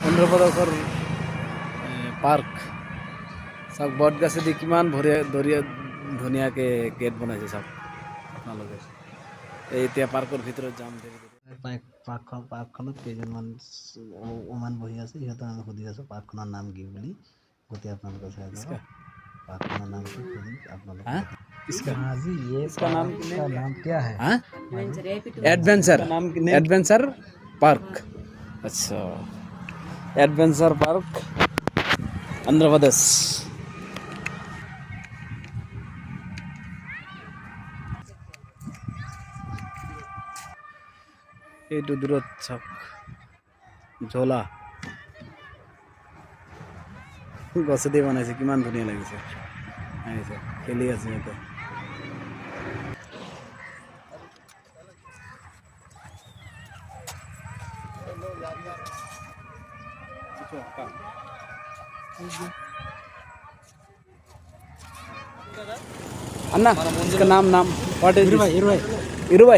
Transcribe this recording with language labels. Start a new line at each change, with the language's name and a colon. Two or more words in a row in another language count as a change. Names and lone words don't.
Assamese: অন্ধ্ৰপ্ৰদেশৰ পাৰ্ক চাওক, বট গাছেদি কিমান ধুনীয়াকৈ গেট বনাইছে চাওক আপোনালোকে। এতিয়া পাৰ্কৰ ভিতৰত যাম। পাৰ্কখনত কেইজনমান ওমান বহি আছে, সিহঁতক আমি সুধি আছোঁ পাৰ্কখনৰ নাম কি বুলি। গোটেই আপোনালোকে চাই যাওক
Hindi: पार्क नाम की खुदी आप लोग इसका जी ये इसका नाम क्या है? एडवेंचर पार्क। अच्छा, एडवेंचर पार्क आंध्र प्रदेश।
Assamese: এইটো দূৰত চাওক ঝোলা গছেদি বনাইছে, কিমান ধুনীয়া লাগিছে। খেলি আছে সিহঁতে।
Hindi: अन्ना इसका नाम
English: what is
Hindi: इरुवाई?